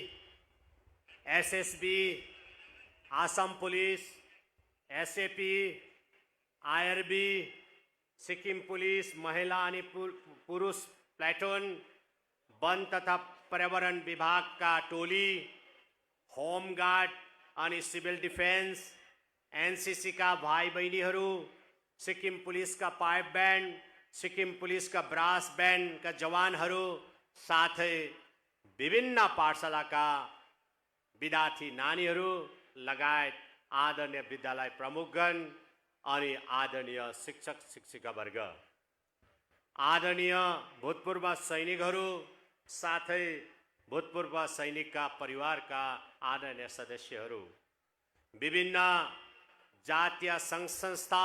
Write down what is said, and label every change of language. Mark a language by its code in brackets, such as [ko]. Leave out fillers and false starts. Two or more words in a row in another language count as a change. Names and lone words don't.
[ne] SSB, आसाम पुलिस, SAP, IRB, सिक्किम पुलिस महिला अनि पुरुष प्लाटुन, वन तथा पर्यावरण विभाग का टोली, [en] home guard [ne] अनि [en] civil defence, [ne] NCC का भाइ बहिनीहरू, सिक्किम पुलिस का [en] pipe band, [ne] सिक्किम पुलिस का [en] brass band [ne] का जवानहरू, साथै विभिन्न पाठशाला का विद्यार्थी नानीहरू लगायत आदरणीय विद्यालय प्रमुखगण अनि आदरणीय शिक्षक शिक्षिकावर्ग, आदरणीय भूतपूर्व सैनिकहरू, साथै भूतपूर्व सैनिकका परिवारका आदरणीय सदस्यहरू, विभिन्न जातीय सङ्घ संस्था